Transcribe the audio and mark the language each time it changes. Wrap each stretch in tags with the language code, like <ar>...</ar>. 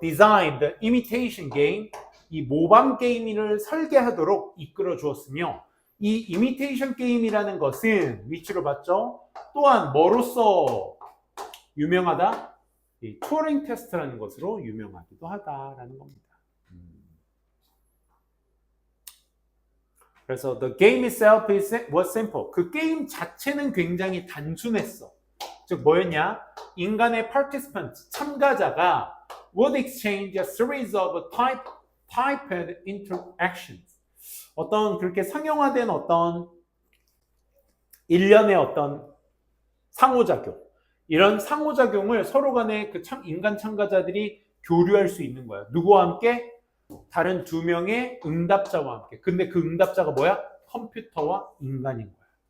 <en>design the imitation game.</en> <ko>이 모방 게임을 설계하도록 이끌어 주었으며, 이 imitation 게임이라는 것은 위치로 봤죠? 또한 뭐로서 유명하다? 이 튜어링 테스트라는 것으로 유명하기도 하다라는 겁니다. 그래서</ko> <en>the game itself was simple.</en> <ko>그 게임 자체는 굉장히 단순했어. 즉 뭐였냐? 인간의</ko> <en>participant,</en> <ko>참가자가</ko> <en>would exchange a series of typed interactions.</en> <ko>어떤 그렇게 상용화된 어떤 일련의 어떤 상호작용. 이런 상호작용을 서로 간에 그 인간 참가자들이 교류할 수 있는 거야. 누구와 함께? 다른 두 명의 응답자와 함께. 근데 그 응답자가 뭐야? 컴퓨터와 인간인 거야.</ko>